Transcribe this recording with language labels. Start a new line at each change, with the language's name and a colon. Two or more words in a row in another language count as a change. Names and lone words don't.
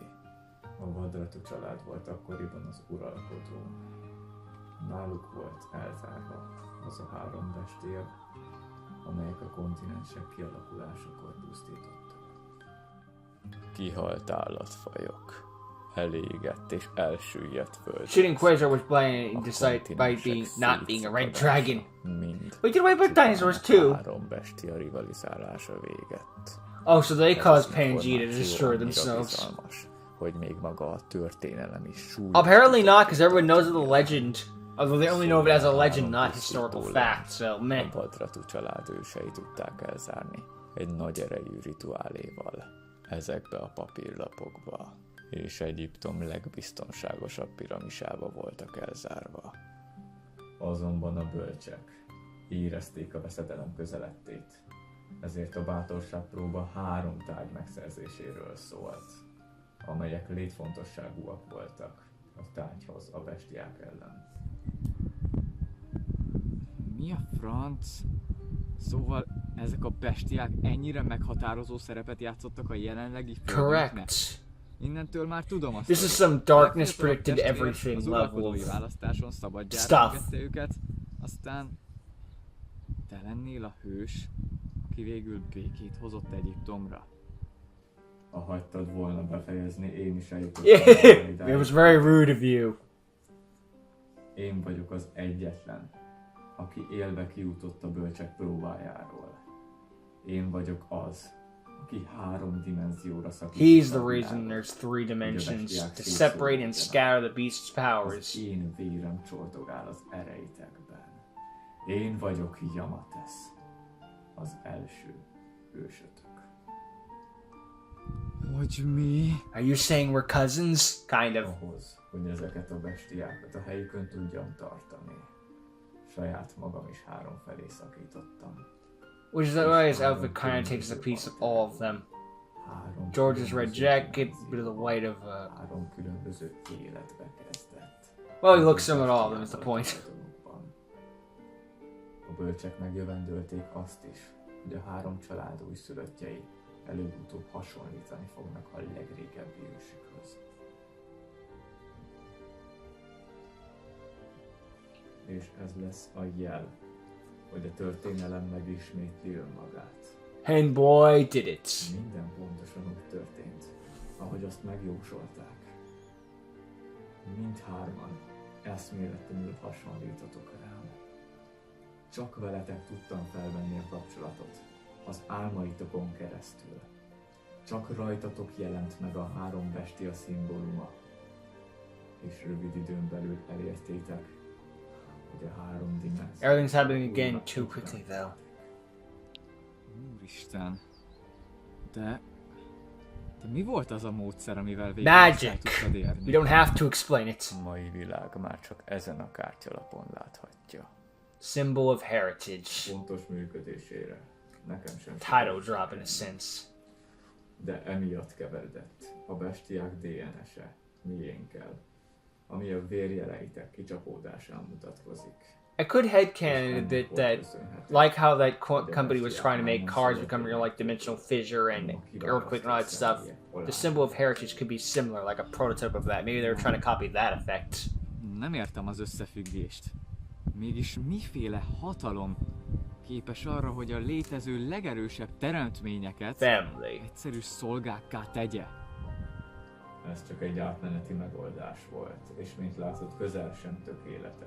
Hungarian: A Vadratú család volt akkoriban az uralkodó. Náluk volt elzárva az a 3 bestia, amelyek a kontinensek kialakulásakor pusztítottak. Kihalt állatfajok, elégett és elsüllyedt föld.
English: Shooting Quasar was blinded despite by not being a red dragon. We did away with dinosaurs too.
Hungarian: 3 bestia rivalizálása végett.
English: Oh, so they caused Pangea to destroy themselves.
Hungarian: Hogy még maga a történelem is súlyos.
English: Apparently not, because everyone knows of the legend. Although they only know of it as a legend, not historical fact, so meh.
Hungarian: A Vadratú család ősei tudták elzárni egy nagy erejű rituáléval ezekbe a papírlapokba, és Egyiptom legbiztonságosabb piramisába voltak elzárva. Azonban a bölcsek érezték a veszedelem közelettét, ezért a bátorságpróba 3 tárgy megszerzéséről szólt, amelyek létfontosságúak voltak a tárgyhoz a bestiák ellen. Mi a franc? Szóval ezek a bestiák ennyire meghatározó szerepet játszottak a jelenlegi földünknek?
English: Correct.
Hungarian: Innentől már tudom azt.
English: This is some darkness predicted everything
Hungarian: az
English: level
Hungarian: uralkodói
English: of
Hungarian: választáson szabadjára
English: stuff.
Hungarian: engedte őket, aztán te lennél a hős, aki végül békét hozott Egyiptomra. Ha hagytad volna befejezni, én is eljutottam.
English: It was very rude of you.
Hungarian: Én vagyok az egyetlen, aki élve kijutott a bölcsek próbájáról. Én vagyok az, aki 3 dimenzióra szakította
English: He's the
Hungarian: a
English: reason
Hungarian: világot,
English: there's 3 dimensions,
Hungarian: hogy a
English: to
Hungarian: bestiák
English: separate and
Hungarian: szétszóródjanak.
English: scatter the beast's
Hungarian: Az
English: powers.
Hungarian: én vérem csortogál az ereitekben. Én vagyok Yamatesz, az első ősötök. Hogy mi?
English: Are you saying we're cousins? Kind of.
Hungarian: Ahhoz, hogy ezeket a bestiákat a helyükön tudjam tartani, saját magam is 3 felé szakítottam.
English: Which is why his outfit kind of takes a piece of all of them.
Hungarian: 3
English: George's red
Hungarian: különböző
English: jacket,
Hungarian: dimenzióban,
English: bit of the white of,
Hungarian: 3 különböző életbe kezdett.
English: well, he looks similar to all of them, is the point.
Hungarian: A bölcsek megjövendölték azt is, hogy a 3 család újszülöttjei előbb-utóbb hasonlítani fognak a legrégebbi ősükhöz. És ez lesz a jel, hogy a történelem megismétli önmagát.
English: And boy, did it.
Hungarian: Minden pontosan úgy történt, ahogy azt megjósolták. Mindhárman eszméletlenül hasonlítotok rám. Csak veletek tudtam felvenni a kapcsolatot, az álmaitokon keresztül. Csak rajtatok jelent meg a 3 bestia szimbóluma. És rövid időn belül elértétek, hogy a 3 dimenzió...
English: Everything's happening again too quickly, though.
Hungarian: Úristen. De mi volt az a módszer, amivel végül
English: Magic.
Hungarian: el tudtad érni?
English: You don't have to explain it.
Hungarian: A mai világ már csak ezen a kártyalapon láthatja.
English: Symbol of heritage.
Hungarian: Pontos működésére nekem sem
English: Title drop in a sense.
Hungarian: de emiatt keveredett a bestiák DNS-e miénkkel, ami a vérjeleitek kicsapódásán mutatkozik.
English: I could headcanon a bit that, like how that company was trying to make cars become real, like dimensional fissure and earthquake and all that stuff. The symbol of heritage could be similar, like a prototype of that. Maybe they were trying to copy that effect.
Hungarian: Nem értem az összefüggést. Mégis miféle hatalom képes arra, hogy a létező legerősebb teremtményeket
English: Family.
Hungarian: egyszerű szolgákká tegye? Ez csak egy átmeneti megoldás volt, és mint látod, közel sem tökéletes.